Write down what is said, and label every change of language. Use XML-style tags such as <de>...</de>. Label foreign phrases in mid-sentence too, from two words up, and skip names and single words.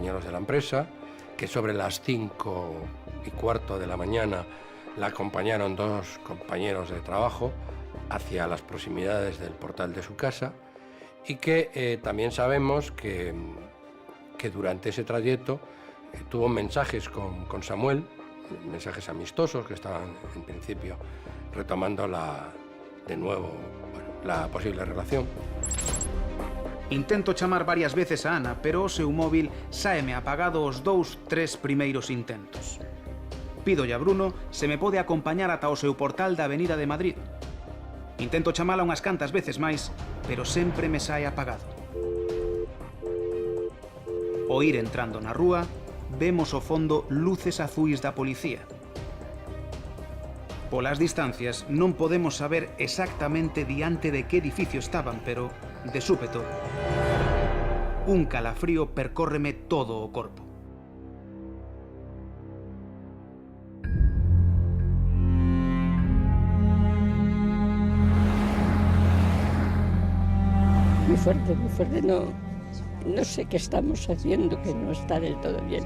<es>de la empresa, que sobre las 5:15 de la mañana la acompañaron dos compañeros de trabajo hacia las proximidades del portal de su casa, y que también sabemos que durante ese trayecto tuvo mensajes con Samuel, mensajes amistosos que estaban en principio retomando de nuevo, bueno, la posible relación.</es> <gl>Intento chamar varias veces a Ana, pero o seu móvil sáeme apagado os 2-3 primeiros intentos. Pídolle a Bruno se me pode acompañar ata o seu portal da Avenida de Madrid. Intento chamala unhas cantas veces máis, pero sempre me sae apagado. Ao ir entrando na rúa, vemos ao fondo luces azuis da policía. Polas distancias non podemos saber exactamente diante de que edificio estaban, pero, de súpeto, un calafrío percórreme todo o corpo.</gl> <es>Muy fuerte, no sé qué estamos haciendo, que no está del todo bien.</es>